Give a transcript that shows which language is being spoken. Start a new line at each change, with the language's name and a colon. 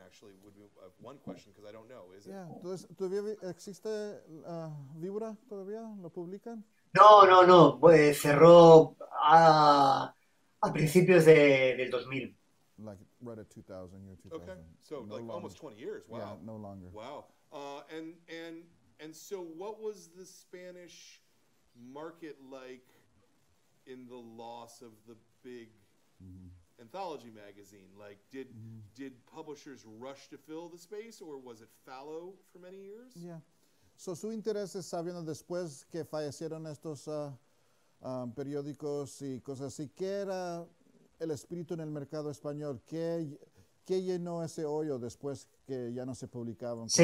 English: Actually, would be one question because I don't know. Is it? Yeah.
Spanish: Entonces, ¿todavía existe Víbora? ¿Todavía lo publican? No. Cerró a principios del 2000.
English: Like right at 2000, year 2000. Okay. So no like longer. Almost 20 years. Wow. Yeah, no longer. Wow. And so what was the Spanish market like in the loss of the big anthology magazine? Like, did publishers rush to fill the space, or was it fallow for many years?
Spanish: Yeah. So su interés es sabiendo después que fallecieron estos periódicos y cosas así. ¿Qué era el espíritu en el mercado español? ¿Qué llenó ese hoyo después que ya no se publicaban cosas